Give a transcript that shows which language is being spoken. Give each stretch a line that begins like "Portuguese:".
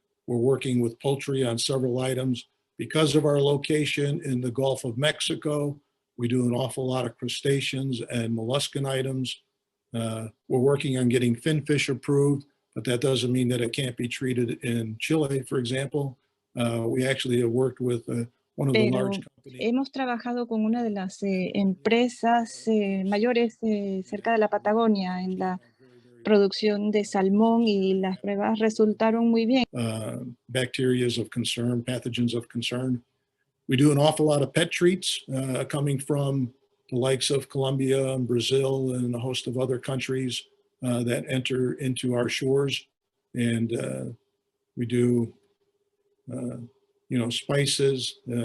English: We're working with poultry on several items. Because of our location in the Gulf of Mexico, we do an awful lot of crustaceans and molluscan items. We're working on getting finfish approved, but that doesn't mean that it can't be treated in Chile, for example. We actually have worked with one of the large companies.
Spanish: Hemos trabajado con una de las empresas mayores cerca de la Patagonia en la producción de salmón y las pruebas resultaron muy bien.
English: Bacteria of concern, pathogens of concern. We do an awful lot of pet treats coming from the likes of Colombia and Brazil and a host of other countries that enter into our shores. And we do, spices.